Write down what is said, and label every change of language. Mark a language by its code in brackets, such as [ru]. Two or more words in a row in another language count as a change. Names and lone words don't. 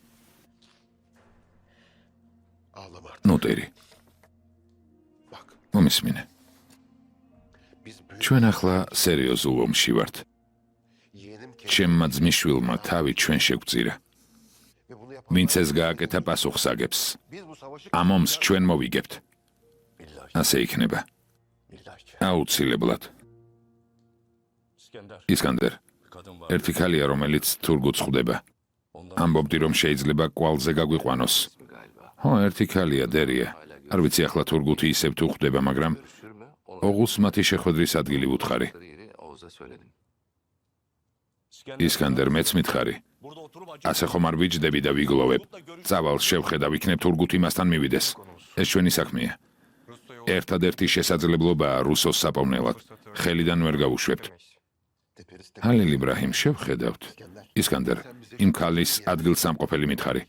[tr] Ağlama artık. [ka] ნუტერი, [tr] Bak. [ka] მომისმინე. [tr] Biz büyük [ka] ჩვენ ახლა სერიოზულ ომში ვართ. [tr] yeğenim [ka] ჩემმა ძმისშვილმა თავი ჩვენ შეგვწირა. [tr] ve bunu yapan [ka] ვინც ეს გააკეთა პასუხს აგებს. [tr] biz bu savaşı [ka] ამ ომს ჩვენ მოვიგებთ. [tr] Billahi. [ka] ასე იქნება. [tr] Billahi. [ka] აუცილებლად. ისკანდერ, ერთი ქალია, რომელიც თურგუც ხვდება. ამბობდი, რომ შეიძლება კვალზე გაგვიყვანოს. ხო, ერთი ქალია, დერია. არ ვიცი ახლა თურგუთი ისევ თუ ხვდება, მაგრამ ოღუს მათი შეხვედრის ადგილი ვუთხარი. [tr] yeri Oğuz'a söyledim. [ka] ისკანდერ, მეც მითხარი. ასე ხომ არ ვიჯდები და ვიგლოვებ. წავალ შევხედავ, იქნებ თურგუთ იმასთან მივიდეს. ეს ჩვენი საქმეა. ერთადერთი შესაძლებლობაა რუსოს საპოვნელად. ხელიდან ვერ გავუშვებთ. ჰალილ იბრაჰიმ, შევხედავთ. ისკანდერ, იმ ქალის ადგილსამყოფელი მითხარი.